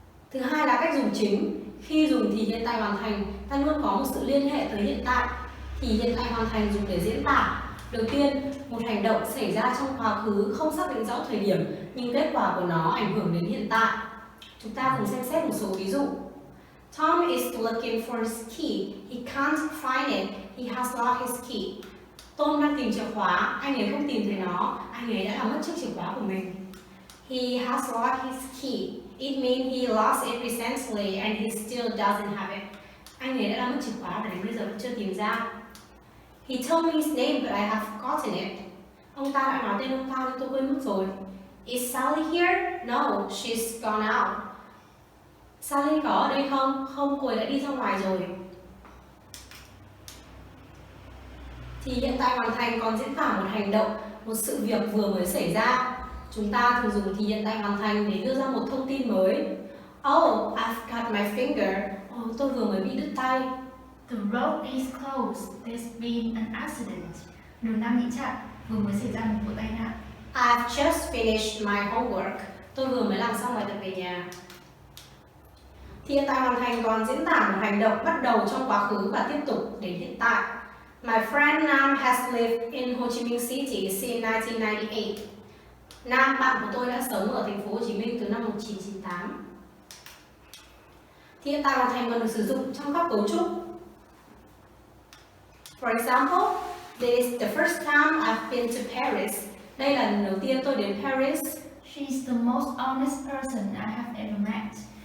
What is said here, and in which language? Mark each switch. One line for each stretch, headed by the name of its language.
Vietnamese: Thứ hai là cách dùng chính. Khi dùng thì hiện tại hoàn thành, ta luôn có một sự liên hệ tới hiện tại. Thì hiện tại hoàn thành dùng để diễn tả. Đầu tiên, một hành động xảy ra trong quá khứ không xác định rõ thời điểm, nhưng kết quả của nó ảnh hưởng đến hiện tại. Chúng ta cùng xem xét một số ví dụ.
English: Tom is looking for his key. He can't find it. He has lost his key.
Vietnamese: Tom đang tìm chìa khóa, anh ấy không tìm thấy nó, anh ấy đã làm mất chiếc chìa khóa của mình.
English: He has lost his key. It means he lost it recently and he still doesn't have it.
Vietnamese: Anh ấy đã làm mất chìa khóa và đến bây giờ vẫn chưa tìm ra.
English: He told me his name but I have forgotten it.
Vietnamese: Ông ta đã nói tên ông ta nhưng tôi quên mất rồi.
English: Is Sally here? No, she's gone out.
Vietnamese: Sally có ở đây không? Không, cô ấy đã đi ra ngoài rồi. Thì hiện tại hoàn thành còn diễn tả một hành động, một sự việc vừa mới xảy ra. Chúng ta thường dùng thì hiện tại hoàn thành để đưa ra một thông tin mới.
English: Oh, I've cut my finger.
Vietnamese: Tôi vừa mới bị đứt tay.
English: The road is closed. There's been an accident.
Vietnamese: Đường đang bị chặn. Vừa mới xảy ra một vụ tai nạn.
English: I've just finished my homework.
Vietnamese: Tôi vừa mới làm xong bài tập về nhà. Thì hiện tại hoàn thành còn diễn tả một hành động bắt đầu trong quá khứ và tiếp tục đến hiện tại.
English: My friend Nam has lived in Ho Chi Minh City since 1998.
Vietnamese: Nam, bạn của tôi đã sống ở thành phố Hồ Chí Minh từ năm 1998. Thì hiện tại hoàn thành còn được sử dụng trong các cấu trúc.
English: For example, this is the first time I've been to Paris.
Vietnamese: Đây là lần đầu tiên tôi đến Paris.
English: She's the most honest person I have ever met.